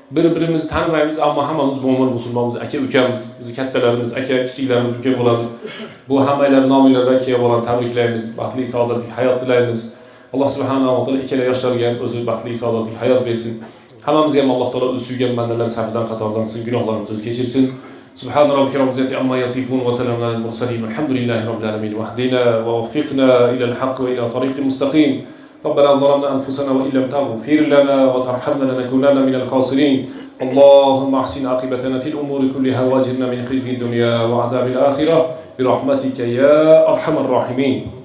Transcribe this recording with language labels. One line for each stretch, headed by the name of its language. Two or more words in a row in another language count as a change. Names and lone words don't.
Uzbek: Bir-birimizni tanimaymiz, ammo hammamiz mo'min musulmonmiz, aka-ukamiz. Bizni kattalarimiz, aka, kichiklarimiz uka bo'ladi. Bu hammalar nomilardan kelib bo'lgan tabriklaymiz, baxtli saodatli hayot tilaymiz. Alloh
Arabic: سبحانه وتعالى
Uzbek: ikkala yoshlarga ham o'zi baxtli saodatli hayot bersin. Hammamizga ham Alloh taolo o'zi suygan bandalar safidan qatoridan qilsin, gunohlarimizni o'zi kechirsin.
Arabic: سبحان ربك رب العزة عما يصفون وسلام على المرسلين والحمد لله رب العالمين واهدنا ووفقنا إلى الحق وإلى طريق مستقيم ربنا ظلمنا أنفسنا وإن لم تغفر لنا وترحمنا لنكونن من الخاسرين اللهم احسن عاقبتنا في الأمور كلها واجرنا من خزي الدنيا وعذاب الآخرة برحمتك يا أرحم الراحمين